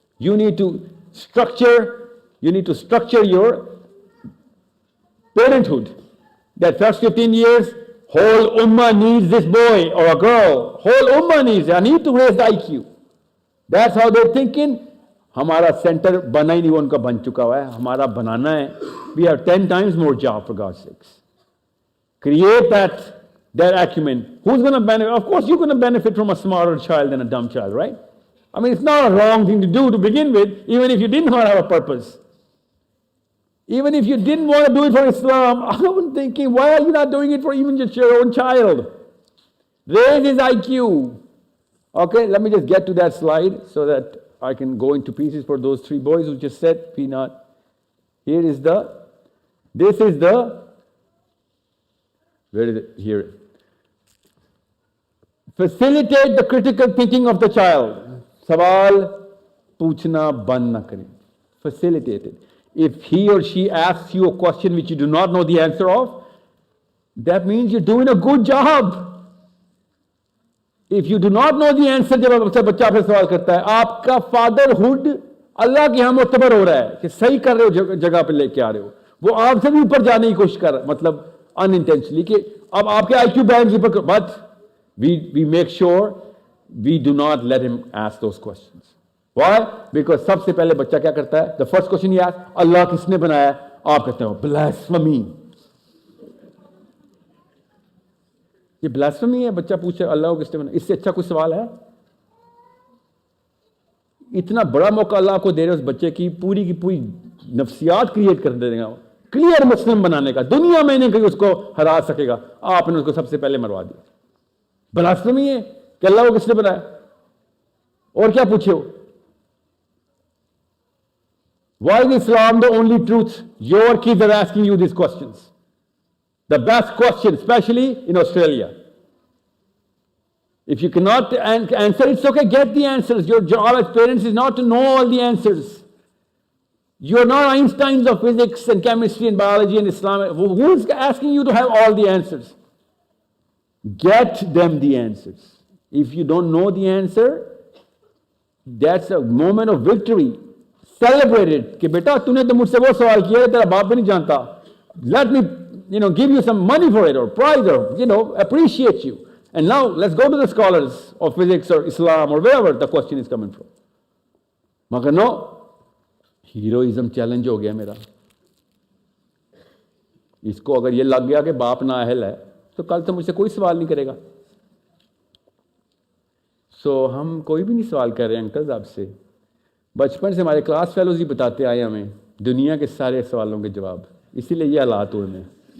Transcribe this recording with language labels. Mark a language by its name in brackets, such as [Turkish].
[English] You need to structure your parenthood. That first 15 years, whole ummah needs this boy or a girl. Whole ummah needs it. I need to raise the IQ. That's how they're thinking. [Hindi] हमारा centre बना ही नहीं, वो उनका बन चुका हुआ है, हमारा बनाना है. [English] We have 10 times more job, for God's sakes. Create that acumen. Who's going to benefit? Of course, you're going to benefit from a smarter child than a dumb child, right? I mean, it's not a wrong thing to do to begin with, even if you didn't want to have a purpose. Even if you didn't want to do it for Islam, I'm thinking, why are you not doing it for even just your own child? Raise his IQ. Okay, let me just get to that slide so that I can go into pieces for those 3 boys who just said, peanut. Where is it? Here. Facilitate the critical thinking of the child. [Hindi] Sawal पूछना बंद ना करें. [English] Facilitate it. If he or she asks you a question which you do not know the answer of, that means you're doing a good job. If you do not know the answer, [Hindi] जब बच्चा आपसे सवाल करता है, आपका fatherhood अल्लाह के यहाँ मुतबर हो रहा है कि सही कर रहे हो, जगह पे लेके आ रहे हो. वो आपसे भी ऊपर जाने की कोशिश कर रहा है, मतलब unintentionally, कि अब आपके IQ बैंड ऊपर. [English] But we make sure we do not let him ask those questions. Why? Because [Hindi] सबसे पहले बच्चा क्या करता है? [English] The first question he asks, [Hindi] अल्लाह किसने बनाया? आप कहते हो blasphemy. ये ब्लास्फेमी है. बच्चा पूछे अल्लाह को किसने बनाया? इससे अच्छा कोई सवाल है? इतना बड़ा मौका अल्लाह को दे रहे उस बच्चे की पूरी नफ्सियात क्रिएट कर देगा. क्लियर मुस्लिम बनाने का, दुनिया में नहीं कोई उसको हरा सकेगा, आपने उसको सबसे पहले मरवा दिया। ब्लास्फेमी है कि अल्लाह को किसने बनाया, और क्या पूछे हो? [English] Why is Islam the only truth? Your kids are asking you these questions. The best question, especially in Australia. If you cannot answer, it's okay, get the answers. Your job as parents is not to know all the answers. You're not Einsteins of physics and chemistry and biology and Islam. Who is asking you to have all the answers? Get them the answers. If you don't know the answer, that's a moment of victory. Celebrate it. [Hindi] कि बेटा तूने तो मुझसे वो सवाल किया तेरा बाप भी नहीं जानता. [English] Let me, give you some money for it or prize or, appreciate you. And now let's go to the scholars of physics or Islam or wherever the question is coming from. [Hindi] मगर no, heroism challenge हो गया मेरा. इसको अगर ये लग गया कि बाप ना अहल है तो कल तो मुझसे कोई सवाल नहीं करेगा. हम कोई भी नहीं सवाल कर रहे हैं अंकल्स आपसे. बचपन से हमारे क्लास फेलोज ही बताते आए हमें दुनिया के सारे सवालों के जवाब, इसीलिए ये हालात हुए हैं.